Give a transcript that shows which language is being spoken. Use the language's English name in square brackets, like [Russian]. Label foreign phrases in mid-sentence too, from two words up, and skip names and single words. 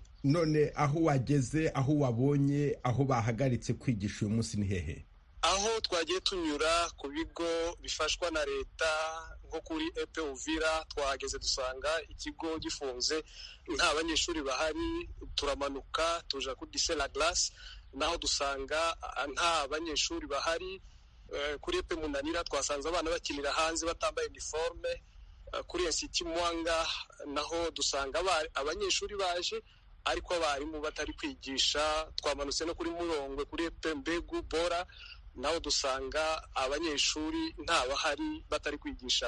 [Kinyarwanda] None aho wageze, aho wabonye aho bahagaritse kwigisha uyu munsi ni hehe? Aho twagiye tunyura ku bigo bifashwa na leta nko kuri EP Uvira, twahageze dusanga ikigo gifunze, nta banyeshuri bahari. Turamanuka tuja kuri Lycée La Glace, naho dusanga nta banyeshuri bahari. Kuri EP Munanira twasanze abana bakinira hanze batambaye uniforme. Kuri Institut Mwanga naho dusanga abanyeshuri baje ariko abarimu batari kwigisha. Twamanutse no kuri Murongwe kuri EP Mbegu Bora, naho dusanga abanyeshuri nta bahari batari kwigisha.